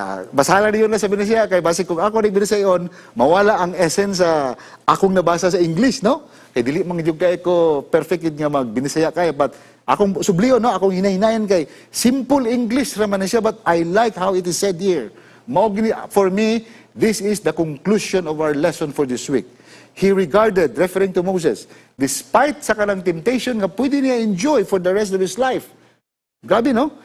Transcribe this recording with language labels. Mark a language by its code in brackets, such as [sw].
[ceb] Basahan niyo na sabi na siya, kay basi kung ako nagbinasa yon, mawala ang essence sa akong nabasa sa English, no? Kay dili man gyud kay ko perfect nga magbinisaya kay, but akong subliyo, no? Akong hinahinayan kay [en] simple English [ceb] raman na siya, [en] but I like how it is said here. For me, this is the conclusion of our lesson for this week. He regarded, referring to Moses, despite [ceb] sa kanang temptation nga pwede niya [en] enjoy for the rest of his life. [ceb] Grabe, no?